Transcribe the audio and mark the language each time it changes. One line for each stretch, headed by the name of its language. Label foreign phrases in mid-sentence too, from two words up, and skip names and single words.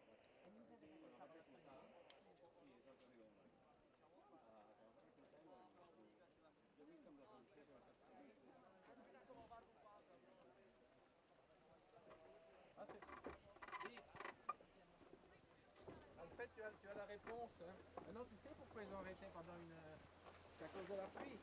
Catalan: El Lluís és aquest que fa l'espanyol. Sí, és el que diu el noi. Que vam fer consell i jo vull que amb la condició que va fer
French: En fait, tu as la réponse. Hein. Maintenant, tu sais pourquoi ils ont arrêté pendant une... C'est à cause de la pluie.